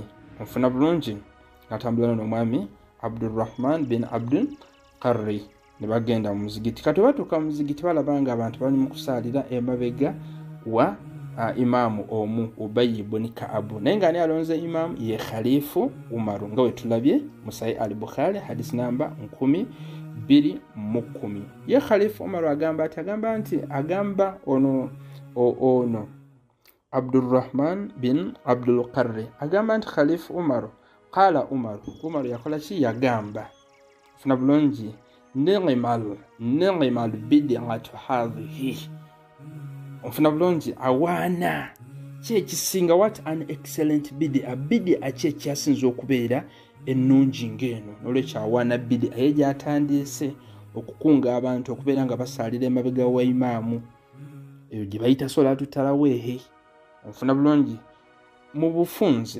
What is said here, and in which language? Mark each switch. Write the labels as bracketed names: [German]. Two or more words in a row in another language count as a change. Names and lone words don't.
[Ganda] Mfuna bulungi n'atambula n'ono omwami Abdurrahman bin Abdul Qarri ne bagenda mu muzigiti. Kati batuuka mu muzigiti balabanga abantu bali mu kusaalira emabega wa imamu omu Ubayy bin Ka'ab. Naye nga ani alonze imamu? Ye Khalifu Umar nga we tulabye mu Sahih al-Bukhari hadisi namba 1010. Ye Khalifu Umar agamba nti ono Abdurrahman bin Abdul Qarri agamba nti Khalifu Umar qala Umar yakola ki? Yagamba. Funa bulungi [Arabic] نعمت البدعة هذه. [Ganda] Ofuna bulungi awaana kyekisinga, [English] what an excellent [Ganda] bid'a kyekisinza okubeera ennungi ng'eno. N'olwekyo awaana bid'a ye gyatandise okukunga abantu okubeera nga basaalira emabega wa imaamu, eyo gye bayita [Arabic] صلاة التراويح. [Ganda] Ofuna bulungi mu bufunze.